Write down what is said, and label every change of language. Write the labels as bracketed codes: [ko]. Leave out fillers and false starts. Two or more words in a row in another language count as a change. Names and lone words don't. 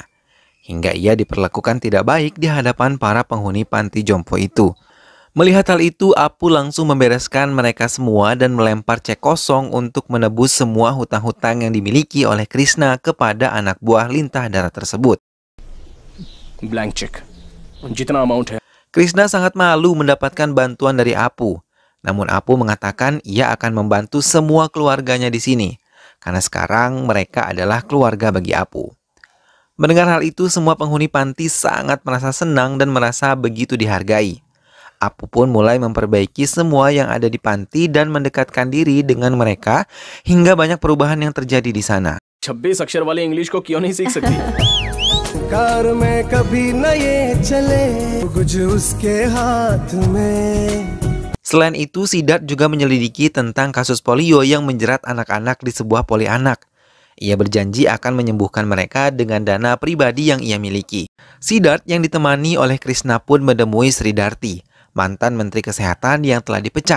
[id] Hingga ia diperlakukan tidak baik di hadapan para penghuni panti jompo itu. Melihat hal itu, Apu langsung membereskan mereka semua dan melempar cek kosong untuk menebus semua hutang-hutang yang dimiliki oleh Krishna kepada anak buah lintah darat tersebut. [en] blank check [hi] जितना अमाउंट है। [id] Krishna sangat malu mendapatkan bantuan dari Apu. Namun Apu mengatakan ia akan membantu semua keluarganya di sini, karena sekarang mereka adalah keluarga bagi Apu. Mendengar hal itu, semua penghuni panti sangat merasa senang dan merasa begitu dihargai. Apu pun mulai memperbaiki semua yang ada di panti dan mendekatkan diri dengan mereka hingga banyak perubahan yang terjadi di sana. [hi] 26 अक्षर वाली इंग्लिश को क्यों नहीं सीख सकती? कार में कभी न ये चले कुछ उसके हाथ में. [id] Selain itu, Siddharth juga menyelidiki tentang kasus polio yang menjerat anak-anak di sebuah poli anak. Ia berjanji akan menyembuhkan mereka dengan dana pribadi yang ia miliki. Siddharth yang ditemani oleh Krishna pun menemui Sri Darti, mantan Menteri Kesehatan yang telah dipecat.